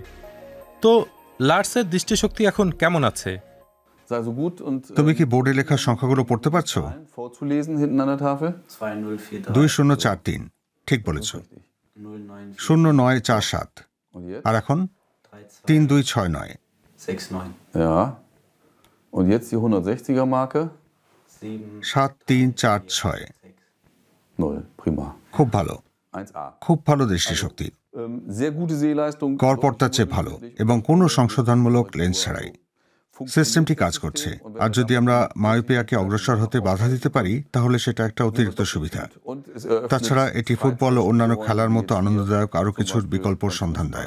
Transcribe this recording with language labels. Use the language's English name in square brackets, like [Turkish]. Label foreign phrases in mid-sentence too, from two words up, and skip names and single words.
[Bangla] তো লার্সের দৃষ্টিশক্তি এখন কেমন আছে? তুমি কি বোর্ডে লেখা সংখ্যাগুলো পড়তে পারছো? 2043, ঠিক বলেছ। 0947, আর এখন 3269। [German] Und jetzt die 160er Marke? 7346। 0, prima. [Bangla] খুব ভালো, 1A. খুব ভালো দৃষ্টিশক্তি, [German] Sehr gute Sehleistung. [Bangla] গড়পড়তার চেয়ে ভালো এবং কোনো সংশোধনমূলক লেন্স ছাড়াই। সিস্টেমটি কাজ করছে, আর যদি আমরা মায়োপিয়াকে অগ্রসর হতে বাধা দিতে পারি তাহলে সেটা একটা অতিরিক্ত সুবিধা। তাছাড়া এটি ফুটবল ও অন্যান্য খেলার মতো আনন্দদায়ক আরও কিছুর বিকল্পর সন্ধান দেয়।